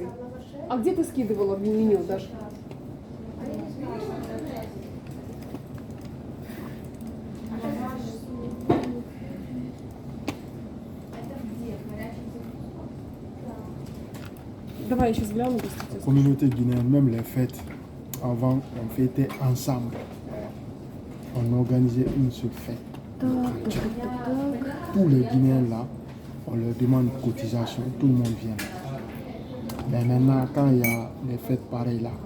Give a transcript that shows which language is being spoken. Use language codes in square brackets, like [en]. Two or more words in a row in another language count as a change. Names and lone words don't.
[ru] А где ты скидывала в меню, Даша? Давай я сейчас гляну, [fr] La [ru] кстати. [fr] communauté guinéenne, même les fêtes, avant, on fêtait ensemble. On organisait une seule fête. [ru] Так, так, так, так, так. [fr] Tous les Guinéens là, on leur demande cotisation, tout le monde vient. Mais maintenant, quand il y a les fêtes pareilles là,